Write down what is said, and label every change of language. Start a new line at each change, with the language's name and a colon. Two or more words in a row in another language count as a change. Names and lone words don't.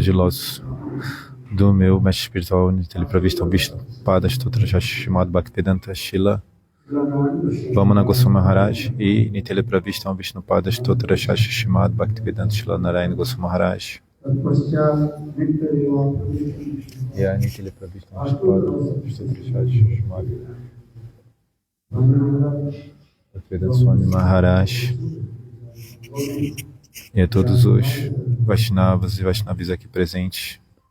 Portuguese: de lótus do meu mestre espiritual, Nitya Vishnu Pada Stotra Shimad Bhaktivedanta Shila Vamana Goswami Maharaj e Nitya Vishnu Pada Stotra Shimad Bhaktivedanta Shila Narayana Goswami Maharaj e a Nitya Vishnu Pada Stotra Shimad Bhaktivedanta Swami Maharaj e a todos os Vaishnavas e Vaishnavis aqui presentes.